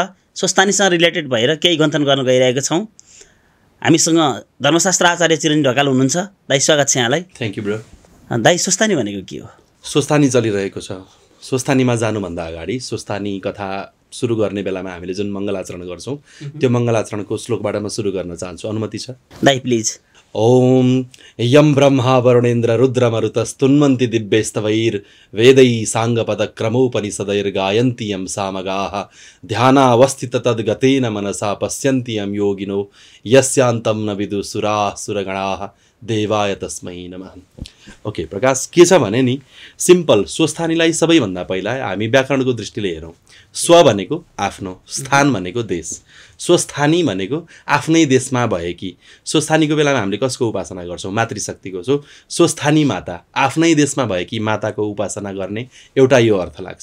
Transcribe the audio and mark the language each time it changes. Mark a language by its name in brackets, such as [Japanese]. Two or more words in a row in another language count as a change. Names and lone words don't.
[Nepali] स्वस्थानीसँग रिलेटेड भएर केही गन्थन गर्न गइरहेको छौँ। हामीसँग धर्मशास्त्र आचार्य चिरञ्जीव ढकाल हुनुहुन्छ। दाइ स्वागत छ यहाँलाई। [English] Thank you bro. [Nepali] दाइ, स्वस्थानी भनेको के हो? स्वस्थानी चलिरहेको छ। स्वस्थानीमा जानुभन्दा अगाडि स्वस्थानी कथा सुरु गर्ने बेलामा हामीले जुन मङ्गलाचरण गर्छौँ त्यो मङ्गलाचरणको श्लोकबाट म सुरु गर्न चाहन्छु। अनुमति छ? दाइ प्लिज। [Sanskrit] ओम यम ब्रह्मा वरुणेन्द्र रुद्रमरुतस्तुन्वन्ति दिव्यैस्तवैर्वेदैः साङ्गपदक्रमोपनिषदैर्गायन्ति यं सामगाः ध्यानावस्थित तद्गतेन मनसा पश्यन्ति यं योगिनो यस्यान्तं न विदुसुराः सुरगणाः देवाय तस्मै नमः। [Nepali] ओके प्रकाश, के छ भने नि सिम्पल स्वस्थानीलाई सबैभन्दा पहिला हामी व्याकरणको दृष्टिले हेरौँ। स्व भनेको आफ्नो, स्थान भनेको देश। स्वस्थानी भनेको आफ्नै देशमा भएकी। स्वस्थानीको बेलामा हामीले कसको उपासना गर्छौँ? मातृशक्तिको। सो स्वस्थानी माता, आफ्नै देशमा भएकी माताको उपासना गर्ने एउटा यो अर्थ लाग्छ।